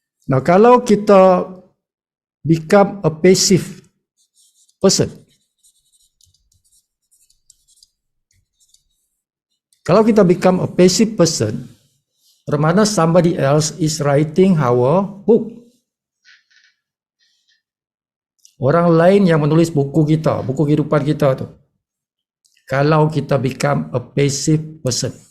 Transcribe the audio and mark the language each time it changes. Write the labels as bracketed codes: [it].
[ms] Nah, kalau kita [en] become a passive person. [ms] Kalau kita [en] become a passive person, [ms] bermakna [en] somebody else is writing our book. [ms] Orang lain yang menulis buku kita, buku kehidupan kita tu. Kalau kita [en] become a passive person.